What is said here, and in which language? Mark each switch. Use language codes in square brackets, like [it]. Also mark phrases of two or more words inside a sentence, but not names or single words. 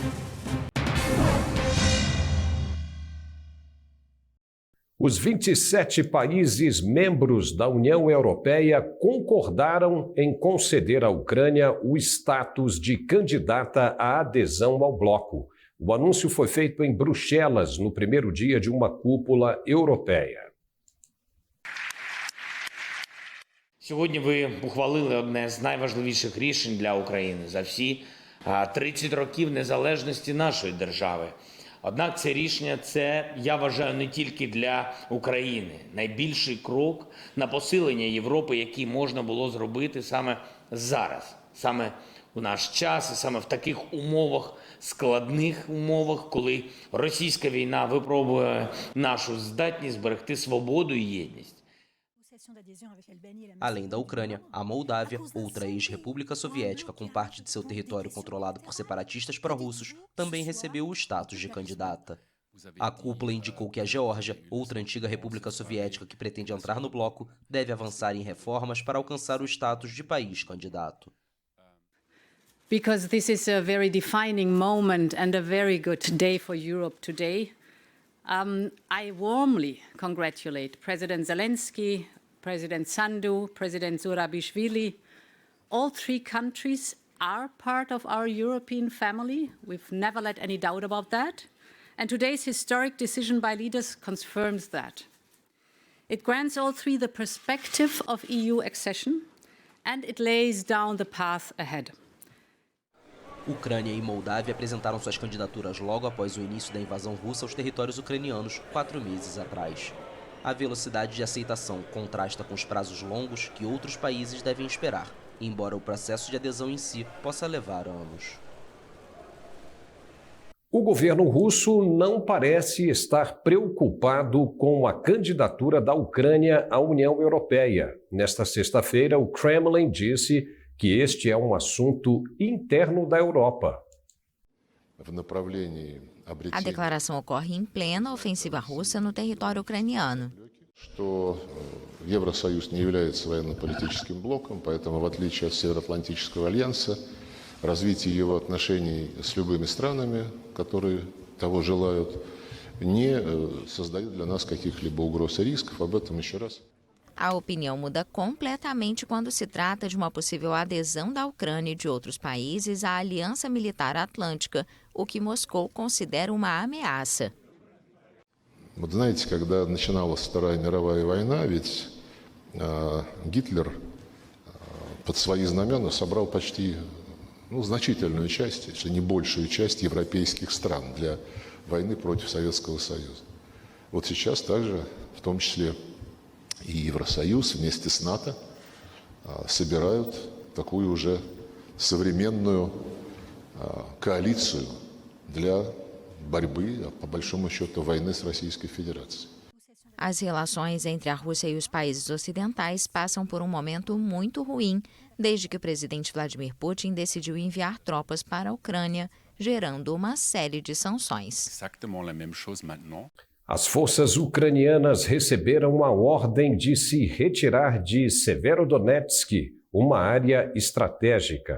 [pt] Os 27 países membros da União Europeia concordaram em conceder à Ucrânia o status de candidata à adesão ao bloco. O anúncio foi feito em Bruxelas no primeiro dia de uma cúpula europeia. [uk] Сьогодні ви ухвалили одне з найважливіших рішень для України за всі 30 років незалежності нашої держави. Однак це рішення, я вважаю, не тільки для України. Найбільший крок на посилення Європи, який можна було зробити саме зараз, саме у наш час і саме в таких умовах, складних умовах, коли російська війна випробує нашу здатність зберегти свободу і єдність. [pt] Além da Ucrânia, a Moldávia, outra ex-república soviética com parte de seu território controlado por separatistas pró-russos, também recebeu o status de candidata. A cúpula indicou que a Geórgia, outra antiga república soviética que pretende entrar no bloco, deve avançar em reformas para alcançar o status de país candidato. [en] Because this is a very defining moment and a very good day for Europe today, I warmly congratulate President Zelensky, President Sandu, President Zurabishvili. All three countries are part of our European family. We've never let any doubt about that. And today's historic decision by leaders confirms that. It grants all three the perspective of EU accession, and it lays down the path ahead. [pt] Ucrânia e Moldávia apresentaram suas candidaturas logo após o início da invasão russa aos territórios ucranianos, 4 meses atrás. A velocidade de aceitação contrasta com os prazos longos que outros países devem esperar, embora o processo de adesão em si possa levar anos. O governo russo não parece estar preocupado com a candidatura da Ucrânia à União Europeia. Nesta sexta-feira, o Kremlin disse que este é um assunto interno da Europa. A declaração ocorre em plena ofensiva russa no território ucraniano. [ru] Что Евросоюз не является военно-политическим блоком, поэтому, в отличие от Североатлантического альянса, развитие его отношений с любыми странами, которые того желают, не создает для нас каких-либо угроз и рисков. Об этом еще раз. [pt] A opinião muda completamente quando se trata de uma possível adesão da Ucrânia e de outros países à Aliança Militar Atlântica, o que Moscou considera uma ameaça. [ru] Вот знаете, когда начиналась Вторая мировая война, ведь Гитлер под свои знамена собрал почти значительную часть, если не большую часть европейских стран для войны против Советского Союза. Вот сейчас также, в том числе и Евросоюз вместе с НАТО, собирают такую уже современную коалицию для борьбы, по большому счету, войны с Российской Федерацией. [pt] As relações entre a Rússia e os países ocidentais passam por um momento muito ruim, desde que o presidente Vladimir Putin decidiu enviar tropas para a Ucrânia, gerando uma série de sanções. As forças ucranianas receberam a ordem de se retirar de Severodonetsk, uma área estratégica.